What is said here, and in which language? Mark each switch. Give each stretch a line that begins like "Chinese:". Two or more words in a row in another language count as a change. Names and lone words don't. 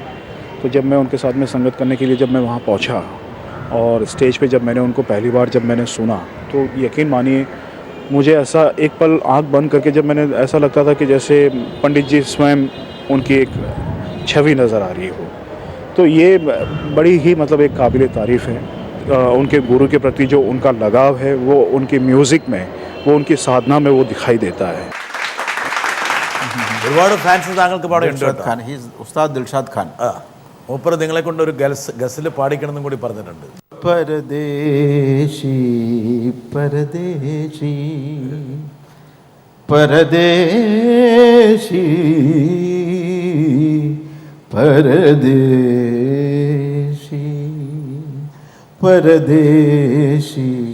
Hindi: तो जब मैं उनके साथ में संगत करने के लिए जब मैं वहाँ पहुँचा और स्टेज पे जब मैंने उनको पहली बार जब मैंने सुना तो यकीन मानिए मुझे ऐसा एक पल आंख बंद करके जब मैंने ऐसा लगता था कि जैसे पंडित जी स्वयं उनकी एक छवि नज़र आ रही हो. तो ये बड़ी ही मतलब एक काबिल तारीफ़ है. उनके गुरु के प्रति जो उनका लगाव है वो उनकी म्यूज़िक में, वो उनकी साधना में वो दिखाई देता है.
Malayalam: ഒരുപാട് ഫാൻസ് താങ്കൾക്ക് പാടെ ഉണ്ട് ദിൽഷാദ് ഖാൻ, ഉസ്താദ് ദിൽഷാദ് ഖാൻ. മൂപ്പർ നിങ്ങളെ കൊണ്ട് ഒരു ഗസൽ പാടിക്കണമെന്നും കൂടി പറഞ്ഞിട്ടുണ്ട്. പരദേശി പരദേശി പരദേശി പരദേശി പരദേശി